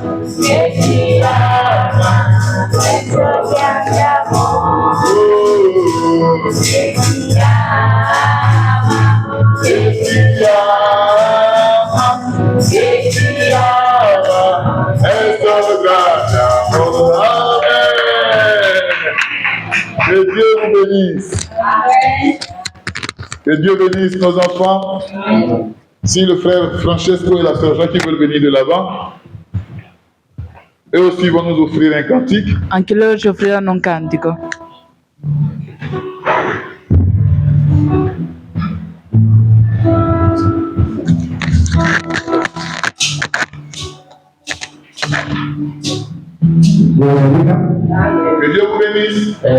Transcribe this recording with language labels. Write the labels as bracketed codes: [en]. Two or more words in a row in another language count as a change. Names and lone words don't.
[it] che ti ama, è suo grande amore. che ti ama, che ti ama, che ti ama, è suo grande amore. [fr] Amen. Que Dieu vous bénisse. Que Dieu bénisse nos enfants. Si le frère Francesco et la sœur Jacques veulent venir de l'avant, eux aussi vont nous offrir un cantique. [it] Anche loro ci offriranno un cantico. [fr] Que Dieu vous bénisse.